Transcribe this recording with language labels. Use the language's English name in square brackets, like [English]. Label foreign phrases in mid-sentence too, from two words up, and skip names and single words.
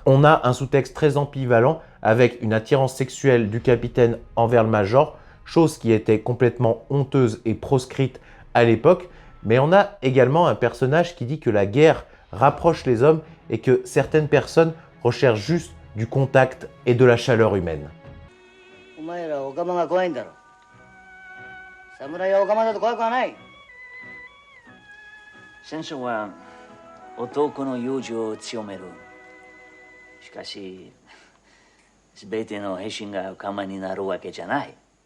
[French] On a un sous-texte très ambivalent avec une attirance sexuelle du capitaine envers le major, chose qui était complètement honteuse et proscrite à l'époque, mais on a également un personnage qui dit que la guerre rapproche les hommes et que certaines personnes recherchent juste du contact et de la chaleur humaine. [Japanese] 戦争は男の友情を強める。しかし、全ての兵士が仲間になるわけじゃない。